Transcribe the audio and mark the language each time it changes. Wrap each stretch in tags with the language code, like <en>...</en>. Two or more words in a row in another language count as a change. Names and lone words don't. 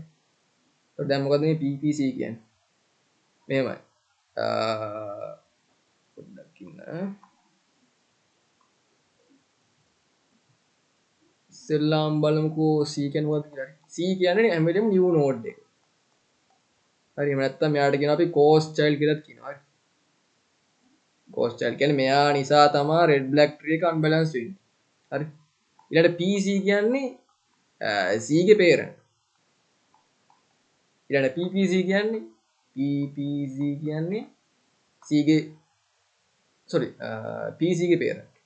<si>ඒත් දැන් මොකද මේ PPC කියන්නේ? මෙහෙමයි. පොඩ්ඩක් ඉන්න. ඉස්සෙල්ලාම බලමුකෝ C කියන්නේ මොකක්ද කියලා. C කියන්නේ හැම වෙලෙම</si> <en>new node</en> <si>එක. හරි එහෙම නැත්නම් මෙයාට කියනවා අපි</si> <en>coast child</en> <si>කියලා කියනවා. හරි.</si> <en>coast child</en> <si>කියන්නේ මෙයා නිසා තමයි</si> <en>red black tree</en> <si>එක unbalance වෙන්නේ. හරි. ඊළඟට PC කියන්නේ C ගේ parent. ඊළඟට PPC කියන්නේ C ගේ PC ගේ parent.</si>